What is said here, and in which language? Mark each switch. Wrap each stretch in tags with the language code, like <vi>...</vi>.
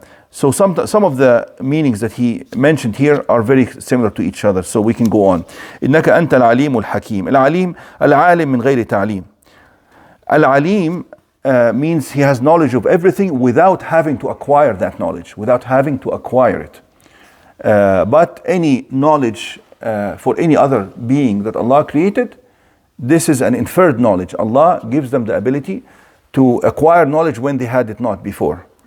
<en>So some of the meanings that he mentioned here are very similar to each other. So we can go on. إنك أنت العليم الحكيم.</en> <ar>العليم العالم من غير تعليم.</ar> <en>Al-Alim means he has knowledge of everything without having to acquire that knowledge, without having to acquire it. But any knowledge for any other being that Allah created, this is an inferred knowledge. Allah gives them the ability to acquire knowledge when they had it not before.</en>